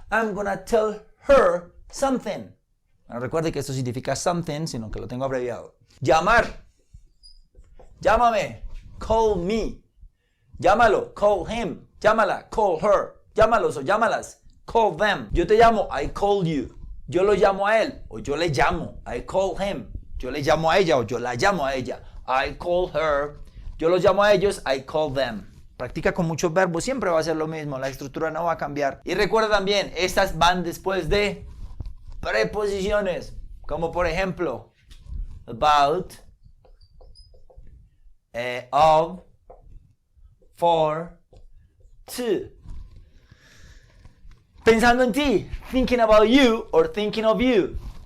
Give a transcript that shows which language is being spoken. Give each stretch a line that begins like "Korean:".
English: I'm gonna tell her something.
Spanish: No recuerde que esto significa something, sino que lo tengo abreviado. Llamar. Llámame.
English: Call me.
Spanish: Llámalo.
English: Call him.
Spanish: Llámala.
English: Call her.
Spanish: Llámalos o llámalas.
English: Call them.
Spanish: Yo te llamo.
English: I call you.
Spanish: Yo lo llamo a él o yo le llamo.
English: I call him.
Spanish: Yo le llamo a ella o yo la llamo a ella.
English: I call her.
Spanish: Yo los llamo a ellos.
English: I call them.
Spanish: Practica con muchos verbos. Siempre va a ser lo mismo. La estructura no va a cambiar. Y recuerda también, estas van después de preposiciones. Como por ejemplo, about, of, for, to. Pensando en ti,
English: thinking about you or thinking of you.